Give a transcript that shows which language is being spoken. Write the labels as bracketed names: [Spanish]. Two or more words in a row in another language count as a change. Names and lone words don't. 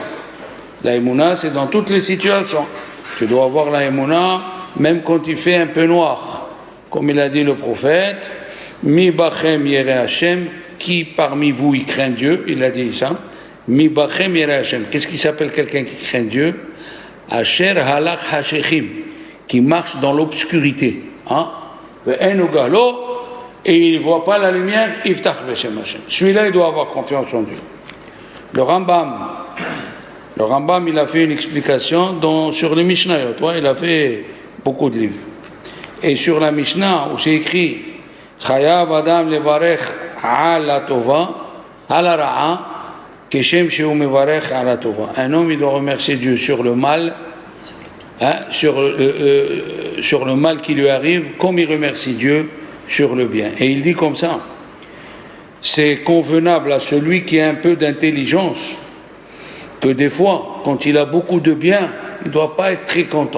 [French] La Emouna, c'est dans toutes les situations. Tu dois avoir la Emouna, même quand il fait un peu noir. Comme il a dit le prophète, [Hebrew] מי בכם ירא השם, [French] qui parmi vous y craint Dieu, il a dit ça. [Hebrew] מי בכם ירא השם. [French] Qu'est-ce qui s'appelle quelqu'un qui craint Dieu? [Hebrew] אשר הלך חשכים, [French] qui marche dans l'obscurité. Et il ne voit pas la lumière, [Hebrew] יבטח בשם השם. [French] Celui-là, il doit avoir confiance en Dieu. Le Rambam, il a fait une explication sur les Mishnayot. Il a fait beaucoup de livres. Et sur la Mishnah, où c'est écrit [Hebrew] חייב אדם לברך על הטובה, על הרעה, כשם שהוא מברך על הטובה. [French] Un homme, il doit remercier Dieu sur le mal, sur le mal qui lui arrive, comme il remercie Dieu sur le bien. Et il dit comme ça, c'est convenable à celui qui a un peu d'intelligence, que des fois, quand il a beaucoup de bien, il ne doit pas être très content.